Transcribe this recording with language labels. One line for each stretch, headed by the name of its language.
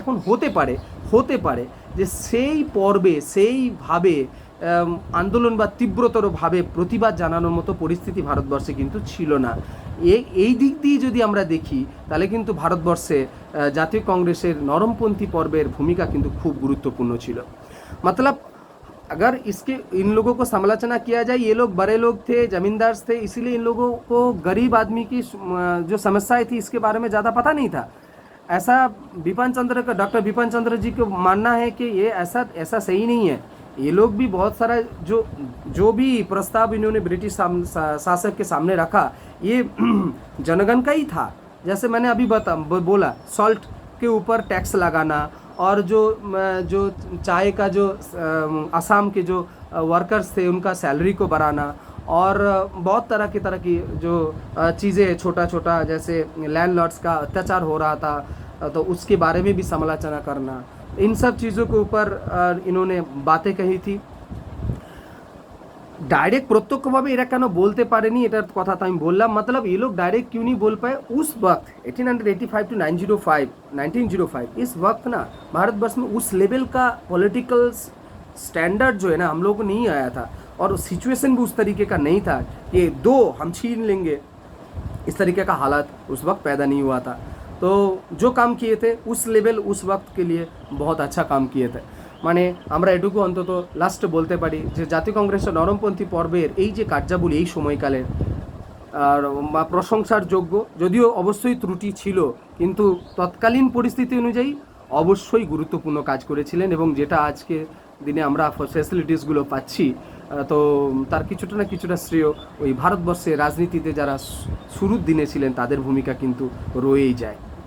Bangla: এখন হতে পারে যে সেই পর্বে সেইভাবে আন্দোলন বা তীব্রতরভাবে প্রতিবাদ জানানোর মতো পরিস্থিতি ভারতবর্ষে কিন্তু ছিল না। এই দিক দিয়ে যদি আমরা দেখি তাহলে কিন্তু ভারতবর্ষে জাতীয় কংগ্রেসের নরমপন্থী পর্বের ভূমিকা কিন্তু খুব গুরুত্বপূর্ণ ছিল।
Hindi: मतलब अगर इन लोगों को समालोचना किया जाए, ये लोग बड़े लोग थे, जमींदार थे, इसीलिए इन लोगों को गरीब आदमी की जो समस्याएं थी इसके बारे में ज़्यादा पता नहीं था। ऐसा डॉक्टर बिपिन चंद्र जी को मानना है कि ये ऐसा सही नहीं है। ये लोग भी बहुत सारा जो भी प्रस्ताव इन्होंने ब्रिटिश शासक के सामने रखा, ये जनगण का ही था। जैसे मैंने अभी बोला, सॉल्ट के ऊपर टैक्स लगाना, और जो चाय का जो असम के जो वर्कर्स थे उनका सैलरी को बढ़ाना, और बहुत तरह की जो चीज़ें छोटा जैसे लैंडलॉर्ड्स का अत्याचार हो रहा था, तो उसके बारे में भी समालोचना करना, इन सब चीज़ों के ऊपर इन्होंने बातें कही थी।
Bangla: डायरेक्ट प्रत्यक्षভাবে এরা কেন বলতে পারেনি এটার কথা তো আমি বললাম।
Hindi: मतलब ये लोग डायरेक्ट क्यों नहीं बोल पाए उस वक्त 1885 टू 1905 इस वक्त ना भारतवर्ष में उस लेवल का पॉलिटिकल स्टैंडर्ड जो है ना हम लोगों को नहीं आया था, और सिचुएशन भी उस तरीके का नहीं था कि हम छीन लेंगे, इस तरीके का हालात उस वक्त पैदा नहीं हुआ था। तो जो काम किए थे उस लेवल उस वक्त के लिए बहुत अच्छा काम किए थे।
Bangla: মানে আমরা এটুকু অন্তত লাস্টে বলতে পারি যে জাতীয় কংগ্রেসের নরমপন্থী পর্বের এই যে কার্যাবলী এই সময়কালের আর প্রশংসার যোগ্য, যদিও অবশ্যই ত্রুটি ছিল, কিন্তু তৎকালীন পরিস্থিতি অনুযায়ী অবশ্যই গুরুত্বপূর্ণ কাজ করেছিলেন, এবং যেটা আজকে দিনে আমরা ফ্যাসিলিটিসগুলো পাচ্ছি, তো তার কিছুটা শ্রেয় ওই ভারতবর্ষের রাজনীতিতে যারা শুরুর দিনে ছিলেন তাদের ভূমিকা কিন্তু রয়েই যায়।